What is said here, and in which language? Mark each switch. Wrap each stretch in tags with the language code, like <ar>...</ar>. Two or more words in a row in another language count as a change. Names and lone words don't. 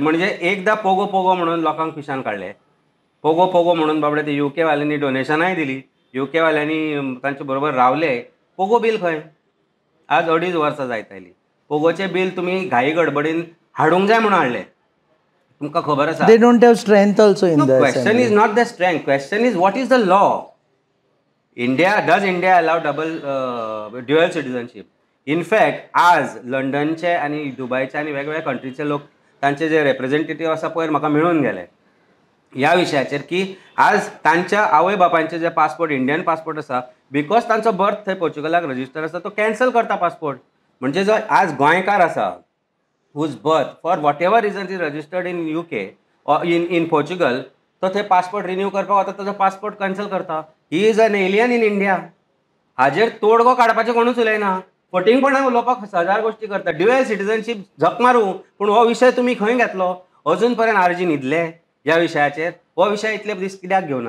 <kok>म्हणजे एकदां पोगो पोगो म्हणून लोकांक पिशान काडले. पोगो पोगो म्हणून बाबडे ते UK वाल्यांनी डोनेशनाय दिली, UK वाल्यांनी तांचे बरोबर रावले. पोगो बील खंय? आज 2.5 वर्सां जायत आयली. पोगोचे बील तुमी घाई गडबडीन हाडूंक जाय म्हणून हाडले. तुमकां खबर आसा?</kok> <en>They don't have strength also in the Question assembly. is not the strength. Question is what is the law? Does India allow dual citizenship? In fact,</en> <kok>आज लंडनचे आणि दुबयचे आणि वेगवेगळ्या कंट्रीचे लोक तांचे जे रिप्रेझेंटेटिव्ह आसा पळय म्हाका मेळून गेले ह्या विशयाचेर की आज तांच्या आवय बापायचे जे पासपोर्ट</kok> <en>Indian passport</en> <kok>आसा बिकॉज तांचो बर्थ थंय पोर्चुगलाक रजिस्टर आसा तो कॅन्सल करता पासपोर्ट. म्हणजे जो आज गोंयकार आसा</kok> <en>whose birth for whatever reason is registered in UK or in Portugal,</en> <kok>तो थंय पासपोर्ट रिन्यू करपाक वता ताजो पासपोर्ट कॅन्सल करता.</kok> <en>He is an alien in India.</en> <kok>हाजेर तोडगो काडपाचें कोणूच उलयना. फटिंगपणान उलोवपाक हजार गोश्टी करता.</kok> <en>dual citizenship</en> <kok>झक मारू, पूण हो विशय तुमी खंय घेतलो? अजून पर्यंत आरजी न्हिदले ह्या विशयाचेर. हो विशय इतले दीस कित्याक घेवना?</kok>